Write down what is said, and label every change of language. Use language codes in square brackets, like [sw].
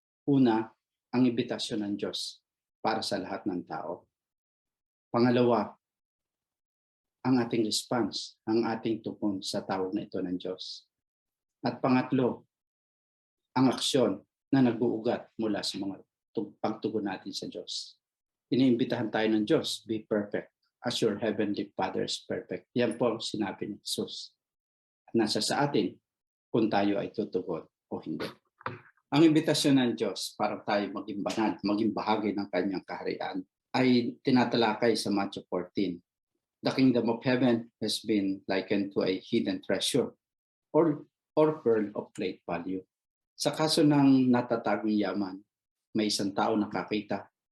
[tl] Una, ang imbitasyon ng Diyos para sa lahat ng tao. Pangalawa, ang ating response, ang ating tugon sa tawag na ito ng Diyos. At pangatlo, ang aksyon na nag-uugat mula sa mga pagtugon natin sa Diyos. Iniimbitahan tayo ng Diyos, [en] be perfect as your heavenly Father is perfect. [tl] Yan po ang sinabi ni Jesus. At nasa sa atin kung tayo ay tutugon o hindi. Ang imbitasyon ng Diyos para tayo maging banal, maging bahagi ng kanyang kaharian ay tinatalakay sa Matthew 14. [en] The kingdom of heaven has been likened to a hidden treasure or pearl of great value. [tl] Sa kaso ng natatagong yaman, may isang tao nakakita.